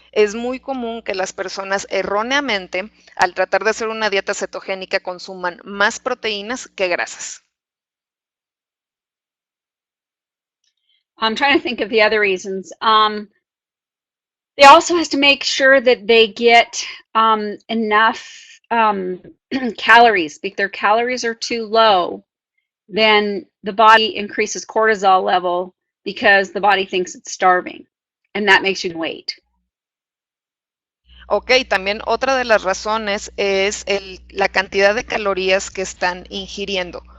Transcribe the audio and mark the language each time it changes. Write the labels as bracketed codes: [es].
[es] Es muy común que las personas erróneamente, al tratar de hacer una dieta cetogénica, consuman más proteínas que grasas. [en] I'm trying to think of the other reasons. They also has to make sure that they get enough calories. If their calories are too low, then the body increases cortisol level because the body thinks it's starving, and that makes you wait. [es] Ok, también otra de las razones es la cantidad de calorías que están ingiriendo.